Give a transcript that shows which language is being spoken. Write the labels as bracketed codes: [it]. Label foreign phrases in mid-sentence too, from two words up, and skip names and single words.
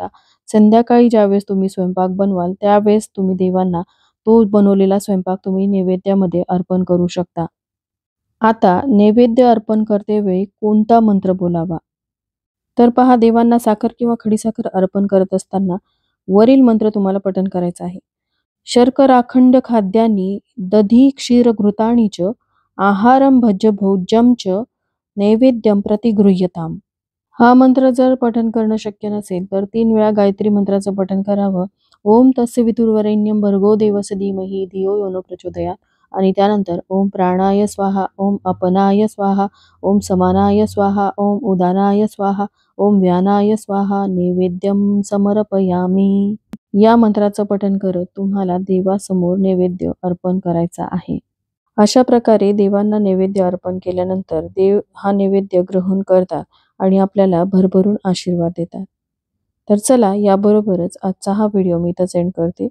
[mr] संध्याकाळी ज्यावेळेस तुम्ही स्वयंपाक बनवाल त्यावेळेस तुम्ही देवांना तो बनवलेला स्वयंपाक तुम्ही नैवेद्यामध्ये अर्पण करू शकता. आता नैवेद्य अर्पण करतेवेळी कोणता मंत्र बोलावा? तर पहा, देवांना साखर किंवा खडीसाखर अर्पण करत असताना वरील मंत्र तुम्हाला पठण करायचं आहे. [sa] शर्कराखंड खाद्यानि दधी क्षीर घृतानि च आहारं भज्य भोज्यं च नैवेद्यं प्रतिगृह्यताम्. [mr] हा मंत्र जर पठण करणं शक्य नसेल तर 3 वेळा गायत्री मंत्राचं पठण करावं. [sa] ओम तस्य वितुर्वरेण्यं भर्गो देवस्य धीमहि धियो यो न प्रचोदयात्. आणि त्यानंतर ओम प्राणाय स्वाहा, ओम अपनाय स्वाहा, ओम समानाय स्वाहा, ओम उदानाय स्वाहा, ओम व्यानाय स्वाहा, नैवेद्यं समर्पयामि. [mr] या मंत्राचं पठण करत तुम्हाला देवासमोर नैवेद्य अर्पण करायचा आहे. अशा प्रकारे देवांना नैवेद्य अर्पण केल्यानंतर देव हा नैवेद्य ग्रहण करतात आणि आपल्याला भरभरून आशीर्वाद देतात. तर चला, याबरोबरच आजचा हा व्हिडिओ मी इथंच एंड करते.